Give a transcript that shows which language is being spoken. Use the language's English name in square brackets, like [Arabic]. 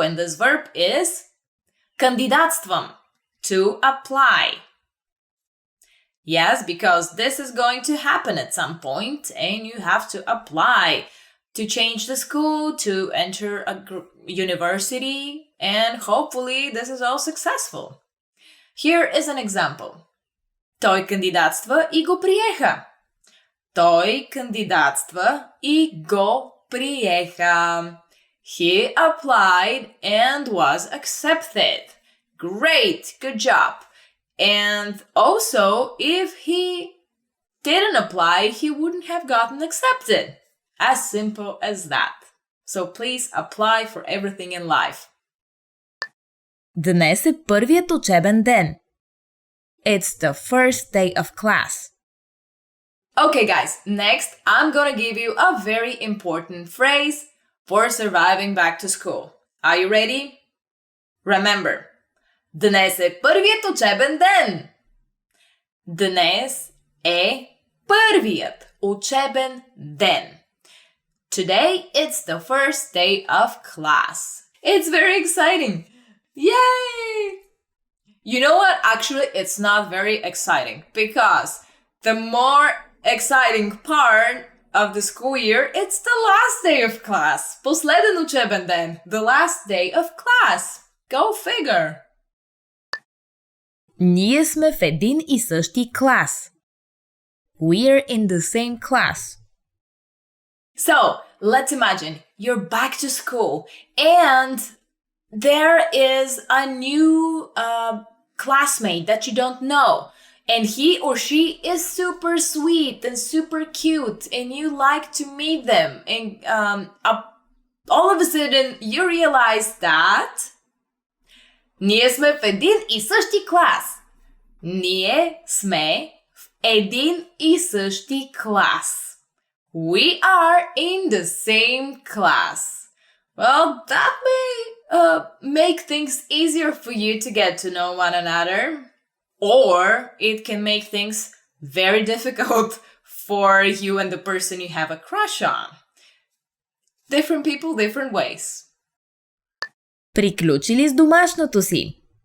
[English] And this verb is кандидатствам, to apply. Yes, because this is going to happen at some point and you have to apply to change the school, to enter a university, and hopefully this is all successful. Here is an example. [Bulgarian] Той кандидатства и го приеха. Той кандидатства и го приеха. [English] He applied and was accepted. Great, good job. And also, if he didn't apply, he wouldn't have gotten accepted. As simple as that. So please apply for everything in life. [Bulgarian] Днес е първият учебен ден. [English] It's the first day of class. Okay, guys, next I'm gonna give you a very important phrase for surviving back to school. Are you ready? Remember, [Bulgarian] днес е първият учебен ден. Днес е първият учебен ден. [English] Today it's the first day of class. It's very exciting. Yay! You know what? Actually, it's not very exciting because the more exciting part of the school year, it's the last day of class. [Bulgarian] Последен учебен ден. [English] The last day of class. Go figure. [Bulgarian] Ние сме в един и същи клас. [English] We're in the same class. So, let's imagine you're back to school and there is a new classmate that you don't know. And he or she is super sweet and super cute and you like to meet them. And all of a sudden you realize that [Bulgarian] ние сме в един и същи клас. Ние сме в един и същи клас. [English] We are in the same class. Well, that may make things easier for you to get to know one another. Or it can make things very difficult for you and the person you have a crush on. Different people, different ways. [Bulgarian] Приключили с домашното си?